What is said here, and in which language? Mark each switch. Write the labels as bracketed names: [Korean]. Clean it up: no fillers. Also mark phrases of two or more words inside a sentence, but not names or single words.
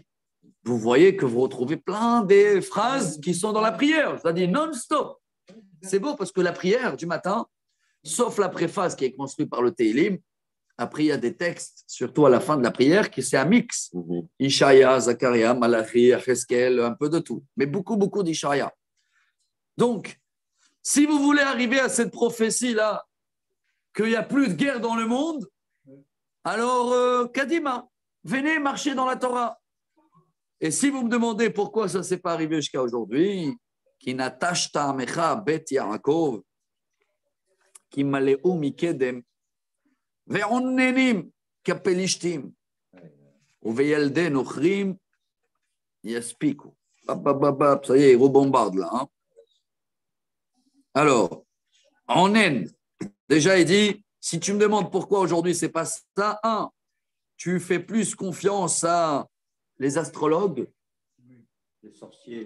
[French] Vous voyez que vous retrouvez plein des phrases qui sont dans la prière, c'est-à-dire non-stop. C'est beau parce que la prière du matin, sauf la préface qui est construite par le Teilim, après il y a des textes, surtout à la fin de la prière, qui c'est un mix. Ishaïa, Zacharia, Malachi, Cheskel, un peu de tout. Mais beaucoup, beaucoup d'Ishaïa. Donc, si vous voulez arriver à cette prophétie-là, qu'il n'y a plus de guerre dans le monde, alors, Kadima, venez marcher dans la Torah. Et si vous me demandez pourquoi ça ne s'est pas arrivé jusqu'à aujourd'hui, [Hebrew] כי נטשתה עמך בית יעקב, כי מלאו מקדם, ועננים כפלשתים, ובילדי נכרים ישפיקו. [French] Ça y est, il rebombarde là. Hein. Alors, onnen, déjà il dit, si tu me demandes pourquoi aujourd'hui c'est pas ça, un, tu fais plus confiance à les astrologues Les sorciers.